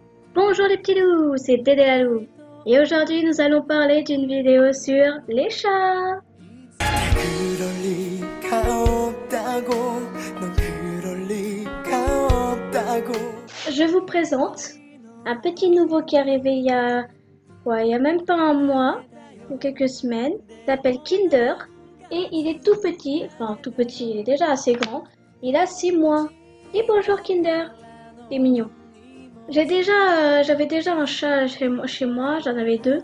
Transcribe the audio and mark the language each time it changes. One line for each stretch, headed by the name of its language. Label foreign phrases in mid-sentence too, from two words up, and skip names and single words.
French: Bonjour les petits loups, c'est Dédé la loup. Et aujourd'hui nous allons parler d'une vidéo sur les chats.
Korean: 그럴 리가 없다고 넌 그럴 리가 없다고
French: Je vous présente un petit nouveau qui est arrivé il y a même pas un mois ou quelques semaines. Il s'appelle Kinder et il est tout petit, enfin tout petit, il est déjà assez grand. Il a 6 mois. Dis bonjour Kinder, c'est mignon. J'avais déjà un chat chez moi, j'en avais deux.